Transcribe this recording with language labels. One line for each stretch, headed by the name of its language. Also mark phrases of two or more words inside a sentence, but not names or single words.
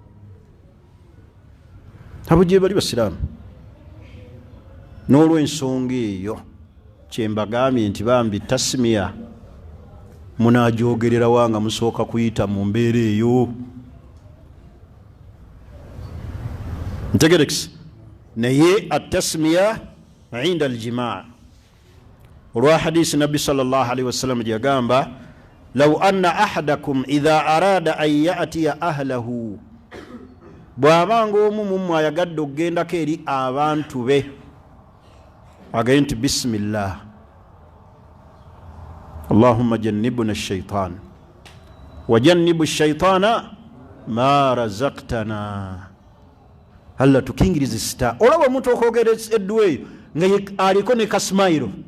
Ganda: abo gye bali basiraamu n'olw'ensonga eyo kyembagambye nti bambi tasimiya munaajogerera wanga musooka kuyita mu mbeera eyo ntegerekisi naye atasimiya
Arabic: عند الجماع
Ganda: olwa hadisi nabbi
Arabic: صلى الله عليه وسلم
Ganda: gyagamba
Arabic: لو أن أحدكم إذا أراد أن يأتي أهله
Ganda: bw'abanga omu mummwe ayagadde okugendako eri abantu be agaye nti bisimillah
Arabic: اللهم جنبنا الشيطان وجنب الشيطان ما رزقتنا
Ganda: alla tukingirize sita olaba omuntu okwogera edduwa eyo nga aliko ne kasimayiro